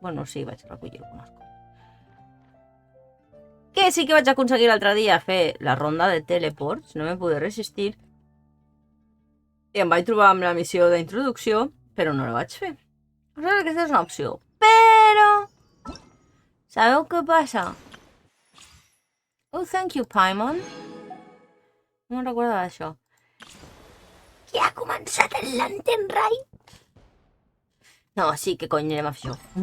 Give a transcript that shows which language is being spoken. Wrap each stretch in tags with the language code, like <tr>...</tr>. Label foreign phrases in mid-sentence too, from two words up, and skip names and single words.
<ca>Bueno, sí, vaig recollir algunes coses. Que sí que vaig aconseguir l'altre dia fer la ronda de teleports,</ca> <es>no me pude resistir.</es> <ca>I em vaig trobar amb la missió d'introducció, però no la vaig fer. O sigui, aquesta és una opció. Però... Sabeu què passa?</ca> <en>Oh, thank you, Paimon.</en> <ca>No me'n recorda d'això. Ja ha començat el Lantern Ride? No, sí, que cony, anem a fer això.</ca>